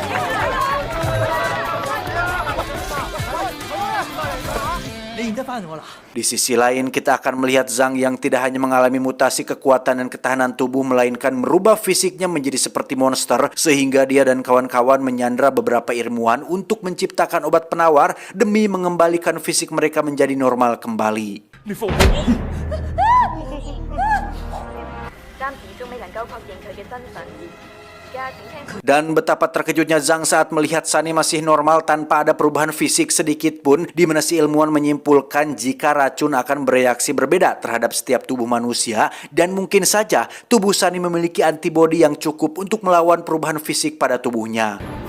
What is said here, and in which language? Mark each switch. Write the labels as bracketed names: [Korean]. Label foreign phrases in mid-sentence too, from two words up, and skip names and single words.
[Indonesian] Di sisi lain, kita akan melihat Zhang yang tidak hanya mengalami mutasi kekuatan dan ketahanan tubuh, melainkan merubah fisiknya menjadi seperti monster, sehingga dia dan kawan-kawan menyandra beberapa ilmuwan untuk menciptakan obat penawar demi mengembalikan fisik mereka menjadi normal kembali. [Cantonese] 暫時仲未能夠確認佢嘅身份。而家請聽。 [Indonesian] Dan betapa terkejutnya Zhang saat melihat Sunny masih normal tanpa ada perubahan fisik sedikit pun, di mana si ilmuwan menyimpulkan jika racun akan bereaksi berbeda terhadap setiap tubuh manusia, dan mungkin saja tubuh Sunny memiliki antibodi yang cukup untuk melawan perubahan fisik pada tubuhnya.